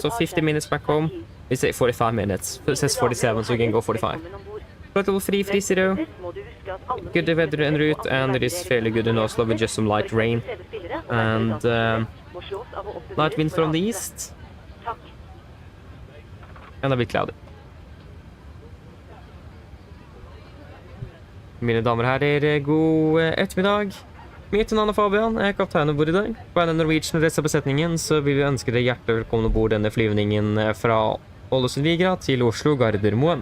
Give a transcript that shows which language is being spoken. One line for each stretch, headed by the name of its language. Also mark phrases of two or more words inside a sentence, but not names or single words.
English: So 50 minutes back home. We say 45 minutes. It says 47, so we can go 45. Flight level 330. Good weather en route, and it is fairly good in Oslo with just some light rain. And light wind from the east. And a bit cloudy.
Norwegian: Mine damer og herrer, god ettermiddag. Mitt navn Fabian, jeg kaptein ombord i dag. På en Norwegian og resten av besetningen så vil vi ønske dere hjertelig velkommen ombord denne flyvningen fra Ålesund til Oslo Gardermoen.